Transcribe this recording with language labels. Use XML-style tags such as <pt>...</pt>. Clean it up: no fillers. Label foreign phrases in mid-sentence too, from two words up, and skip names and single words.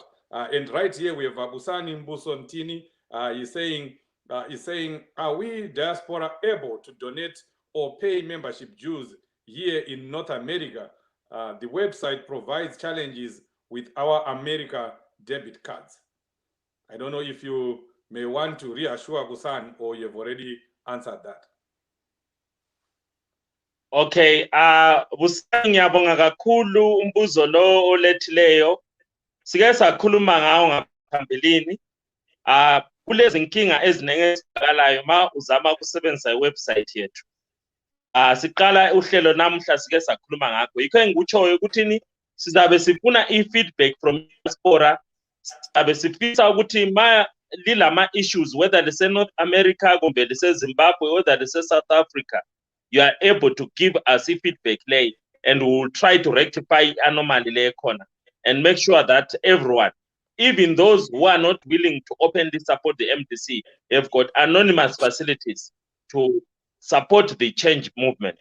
<en>And right here we have Busani Mbusontini. He's saying, are we diaspora able to donate or pay membership dues here in North America? The website provides challenges with our America debit cards. I don't know if you may want to reassure Busan or you've already answered that.</en> <nd>Okay, Busani ngiyabonga kakhulu umbuzo lo olethileyo. Sike sakhuluma ngawo ngaphambilini. Kulezi nkinga eziningi ezibhekalayo ma uzama ukusebenzisa iwebsite yethu. Siqala uhlelo namuhla sike sakhuluma ngakho. Yikho engikutshoyo ukuthi sizabe sifuna i-feedback</nd> <en>from diaspora.</en> <nd>Sizabe sifisa ukuthi ma lilama issues, whether lise North America kumbe lise Zimbabwe, whether lise South Africa,</nd> <en>you are able to give us feedback lay, and we will try to rectify anomaly lay corner and make sure that everyone, even those who are not willing to openly support the MDC, have got anonymous facilities to support the change movement.</en>